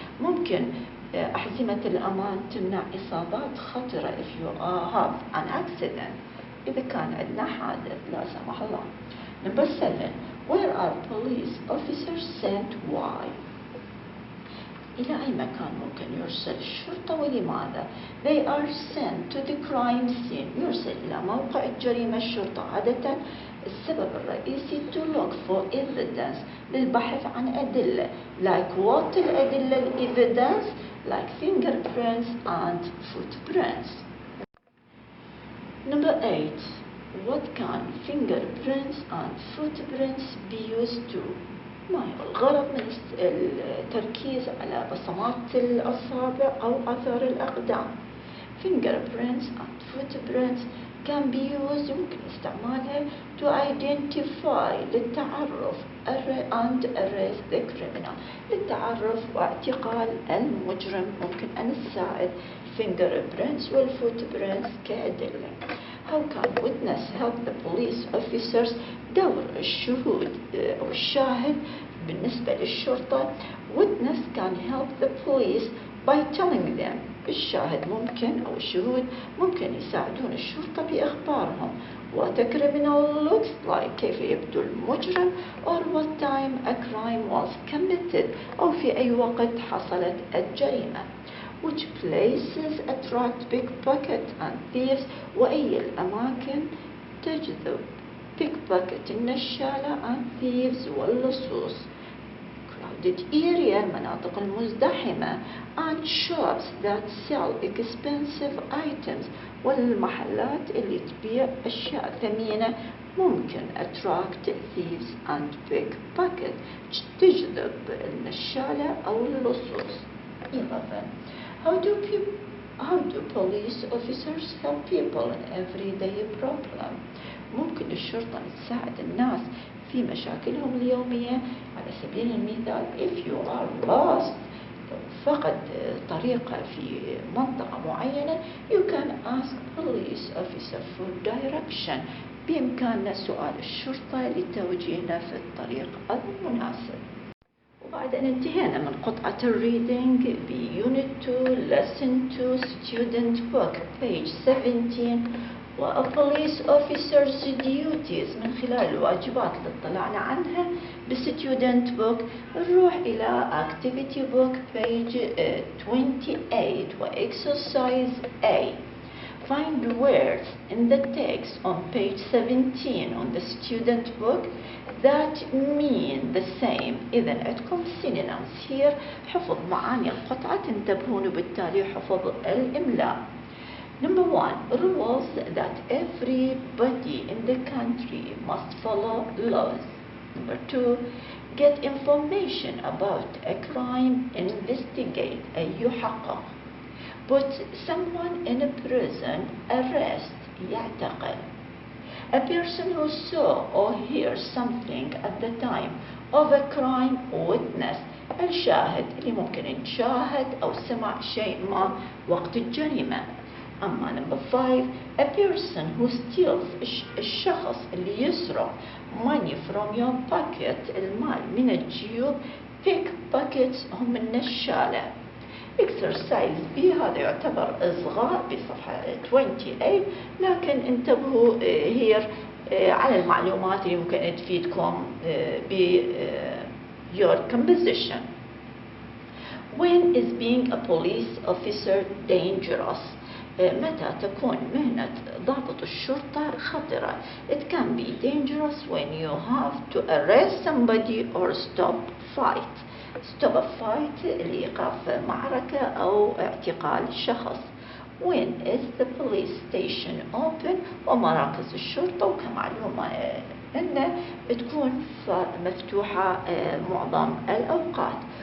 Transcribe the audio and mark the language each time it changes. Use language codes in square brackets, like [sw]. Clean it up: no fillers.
[ar] ممكن أحزمة الأمان تمنع إصابات خطرة [en] if you have an accident, [ar] إذا كان عندنا حادث لا سمح الله. [en] Number 7. Where are police officers sent? Why? [ar] إلى أي مكان ممكن يرسل الشرطة ولماذا؟ [en] They are sent to the crime scene. [ar] يرسل إلى موقع الجريمة الشرطة عادة. السبب الرئيسي [en] to look for evidence, [ar] للبحث عن أدلة. [en] Like what الأدلة evidence? Like fingerprints and footprints. Number 8. What can fingerprints and footprints be used to? [ar] ما هو الغرض من التركيز على بصمات الأصابع أو أثر الأقدام؟ [en] Fingerprints and footprints can be used, [ar] يمكن استعمالها [en] to identify, [ar] للتعرف [en] and arrest the criminal, [ar] للتعرف واعتقال المجرم. ممكن أن نساعد fingerprints والfootprints كأدلة. [en] How can witness help the police officers? [ar] دور الشهود أو الشاهد بالنسبة للشرطة. [en] Witness can help the police by telling them. [ar] الشاهد ممكن أو الشهود ممكن يساعدون الشرطة بإخبارهم [en] what a criminal looks like, [ar] كيف يبدو المجرم, [en] or what time a crime was committed, [ar] أو في أي وقت حصلت الجريمة. [en] Which places attract pickpocket and thieves, [ar] وأي الأماكن تجذب [en] pickpocket [ar] النشالة [en] and thieves [ar] واللصوص. [en] crowded area [ar] المناطق المزدحمة [en] and shops that sell expensive items [ar] والمحلات اللي تبيع أشياء ثمينة ممكن [en] attract thieves and pickpockets [ar] تجذب النشالة أو اللصوص. [en] 11. How do police officers help people in everyday problem؟ [ar] ممكن الشرطة تساعد الناس في مشاكلهم اليومية. على سبيل المثال [en] if you are lost [ar] فقد طريقة في منطقة معينة [en] you can ask police officer for direction. [ar] بإمكاننا سؤال الشرطة لتوجيهنا في الطريق المناسب. وبعد أن انتهينا من قطعة الريدنج بيونت 2 lesson 2 [en] student book page 17 [ar] و [en] police officer's duties [ar] من خلال الواجبات اللي اطلعنا عنها بالستودنت بوك نروح إلى [en] activity book page 28 [ar] و exercise A. [en] Find words in the text on page 17 on the student book that mean the same. [ar] إذن عندكم [en] synonyms here. [ar] حفظ معاني القطعة تنتبهون بالتالي حفظ الإملاء. [en] Number 1, rules that everybody in the country must follow laws. Number 2, get information about a crime, investigate [ar] أي يحقق. [en] Put someone in a prison, arrest يعتقل. A person who saw or hears something at the time of a crime, witness [ar] الشاهد اللي ممكن يشاهد أو سمع شيء ما وقت الجريمة. [en] أما number 5, a person who steals [ar] الشخص اللي يسرق [en] money from your pocket [ar] المال من الجيوب. pickpockets هم النشالة. exercise B هذا يعتبر إصغاء بصفحة 28 لكن انتبهوا here على المعلومات اللي ممكن تفيدكم ب [en] your composition. When is being a police officer dangerous؟ [ar] متى تكون مهنة ضابط الشرطة خطرة؟ [en] It can be dangerous when you have to arrest somebody or stop fight. stop a fight [ar] لإيقاف معركة أو اعتقال شخص. [en] When is the police station open؟ [ar] ومراكز الشرطة وكمعلومة أن تكون مفتوحة معظم الأوقات.